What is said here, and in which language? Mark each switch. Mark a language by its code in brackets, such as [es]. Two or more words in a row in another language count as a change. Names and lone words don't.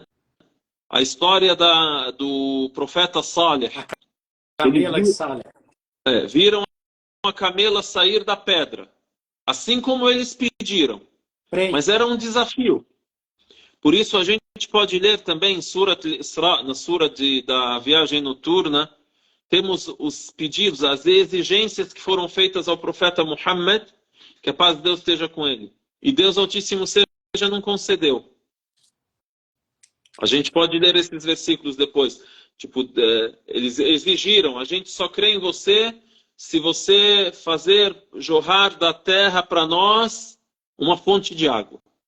[pt] A história do profeta Saleh. Camela e Saleh. Viram a camela sair da pedra, assim como eles pediram. Mas era um desafio. Por isso a gente pode ler também em Surat al-Isra, na sura da viagem noturna, temos os pedidos, as exigências que foram feitas ao profeta Muhammad, que a paz de Deus esteja com ele. E Deus Altíssimo seja não concedeu. A gente pode ler esses versículos depois. Tipo, eles exigiram, a gente só crê em você se você fazer jorrar da terra para nós uma fonte de água.